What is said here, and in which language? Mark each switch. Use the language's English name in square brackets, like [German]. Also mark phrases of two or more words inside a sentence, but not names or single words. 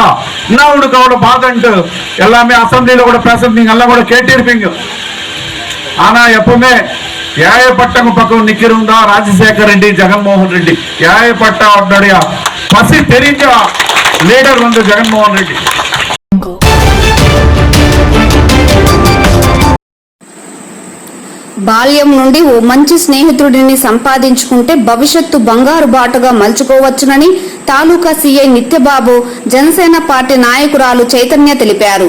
[Tamil] என்ன உனக்கு அவ்வளவு பாதன்ட்டு எல்லாமே அசம்பிளியில கூட பேசுறது நீங்க எல்லாம் கூட கேட்டிருப்பீங்க. ஆனா எப்பவுமே ஏழைப்பட்டவங்க பக்கம் நிக்கிறவங்க தான் ராஜசேகர் ரெட்டி, ஜெகன்மோகன் ரெட்டி. ஏழைப்பட்டவருடைய பசி தெரிஞ்ச லீடர் வந்து ஜெகன்மோகன் ரெட்டி. [Telugu] బాల్యం నుండి ఓ మంచి స్నేహితుడిని సంపాదించుకుంటే భవిష్యత్తు బంగారు బాటగా మలుచుకోవచ్చునని తాలూకా సీఐ నిత్యబాబు జనసేన పార్టీ నాయకురాలు చైతన్య తెలిపారు.